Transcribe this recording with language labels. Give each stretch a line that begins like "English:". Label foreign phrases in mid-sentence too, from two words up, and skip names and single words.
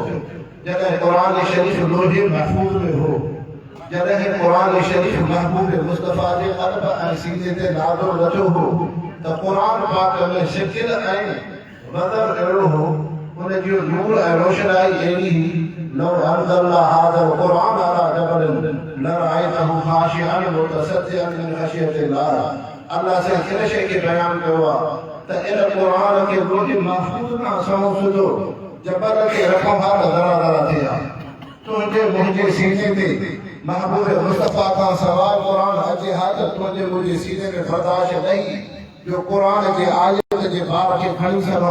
Sindhi: जॾहिं क़ुरान शरीफ़ लोहे महफूज़ में हो, जॾहिं क़ुरान शरीफ़ महबूब मुस्तफ़ा जे क़ल्ब ऐं सीने ते नाज़िल न थियो हो, त क़ुरान पाक में शिकिल ऐं वज़न अहिड़ो हो, उन जो नूर ऐं रोशनाई अहिड़ी हुई।
Arabic: لو أنزلنا هذا القرآن على جبل لرأيته خاشعا متصدعا من خشية الله.
Sindhi: अल्लाह से हिन शइ खे बयानु कयो आहे त इन क़ुरान खे लोहे महफूज़ खां सवाइ सिधो जबल खे रखूं हा त दरा दरा थिए हा। तुंहिंजे मुंहिंजे सीने ते महबूब मुस्तफ़ा खां सवाइ क़ुरान अचे हा त तुंहिंजे मुंहिंजे सीने में बर्दाश्त नहीं जो क़ुरान जे आयत जे बार खे खणी सघूं।